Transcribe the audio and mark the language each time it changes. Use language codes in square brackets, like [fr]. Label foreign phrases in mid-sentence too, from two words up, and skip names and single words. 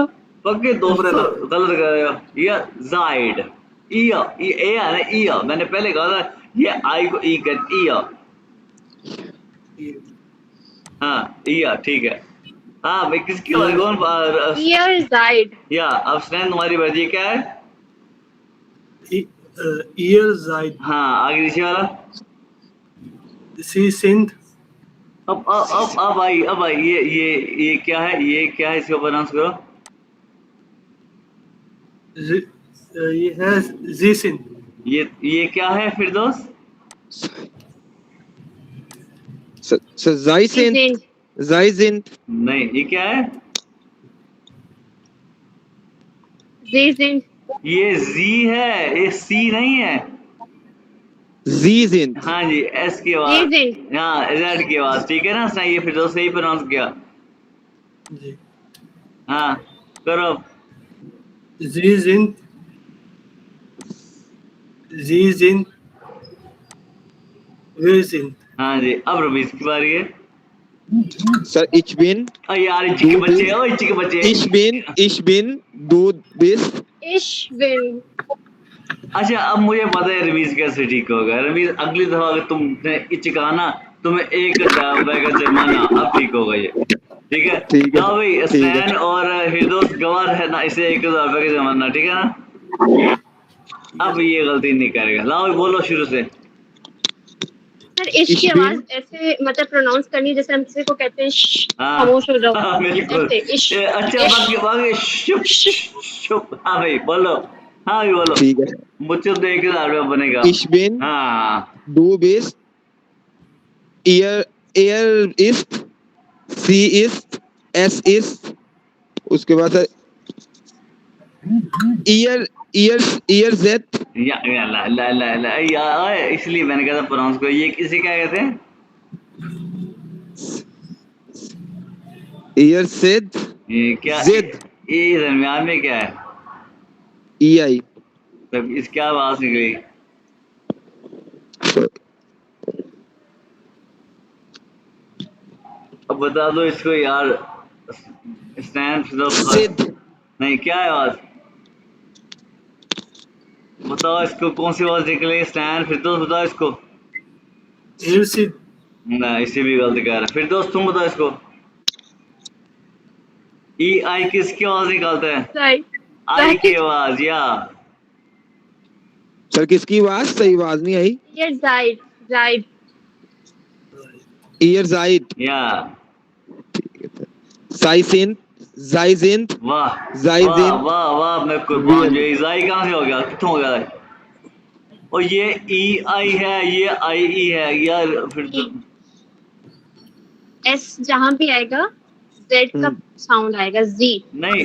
[hi] पक्के दोस्त गलत कर रहे हो। ये जाइड, ईया, ये ए है ना, ईया मैंने पहले कहा था, ये आई को ई कर, ईया, हाँ ईया, ठीक है। हाँ भाई किसकी बारी, कौन [de] Ihr seid, [hi] या अब स्टैंड तुम्हारी बारी, क्या है, [de] ihr seid, [hi] हाँ आगे नीचे वाला। [de] sie sind, [hi] अब आई ये क्या है, ये क्या है, इसको प्रोनाउंस करो। ये है [de] sie sind, [hi] ये क्या है फिर दोस्त, सर [de] sie sind, जाइजिन। [hi] नहीं ये क्या है, [de] sie sind, [hi] ये जी है, ये सी नहीं है। जीजिन। हाँ जी, एस की [de] sie [hi] आवाज, [de] sind, [hi] हाँ जेड की आवाज, ठीक है ना, सही है, फिर दोस्त सही प्रोनाउंस किया। जी, हाँ करो। [de] sie sind, wir sind, [hi] हाँ जी, अब रमीज की बारी है। सर [de] ich bin, [hi] यार इच्ची के बच्चे, ओ इच्ची के बच्चे। [de] ich bin, du bist। ich bin, [hi] अच्छा अब मुझे पता है रमीज कैसे ठीक होगा। रमीज अगली दफा अगर तुमने इचकाना, तुम्हें 1,000 रुपए का जुर्माना, अब ठीक होगा ये, ठीक है। ठीक है, हाँ भाई, ठीक है। स्नैन और हिरदोस गवार है ना, इसे 1,000 रुपए का जुर्माना, ठीक है ना। अब ये गलती नहीं करेगा। लाओ बोलो शुरू से। सर इश्क की इश्क आवाज ऐसे मतलब प्रोनाउंस करनी है जैसे हम किसी को कहते हैं हाँ खामोश हो जाओ, हाँ बिल्कुल। ऐसे इश्क। अच्छा बाकी बाकी शुभ शुभ। हाँ भाई बोलो। हाँ भाई बोलो। ठीक है। मुझे तो 1000 रुपया बनेगा। [de] Ich bin, [hi] हाँ [de] du bist, er ist, sie ist, es ist, [hi] उसके बाद सर [de] ihr seid, [hi] या ला ला ला ला यार, इसलिए मैंने कहा था प्रोनाउंस को। ये किसे क्या कहते हैं? [de] ihr seid, [hi] ये क्या [de] seid, [hi] ये दरमियान में क्या है? ei. तब इसकी आवाज निकली। अब बता दो इसको यार। स्टैंड [de] Seid, [hi] नहीं, क्या है आवाज? बताओ इसको कौन सी आवाज निकली? स्टैंड फिर तो बताओ इसको। Ersin. ना, इसे भी गलत कह रहा है। फिर दोस्त तुम बताओ इसको। ई आई किसकी आवाज निकालता है? राइट आई की आवाज या सर किसकी आवाज? सही आवाज नहीं आई। ये जाइड जाइड [de] ihr seid, [hi] या [de] sei sind, sei sind, [hi] वाह [de] sei [hi] वाह [de] sind, [hi] वाह वाह, मैं कुर्बान जो [de] wir. [hi] इजाई कहाँ से हो गया? कितों हो गया है? और ये ई आई है, ये आई ई है यार। फिर तो एस जहां भी आएगा जेड का साउंड आएगा जी। नहीं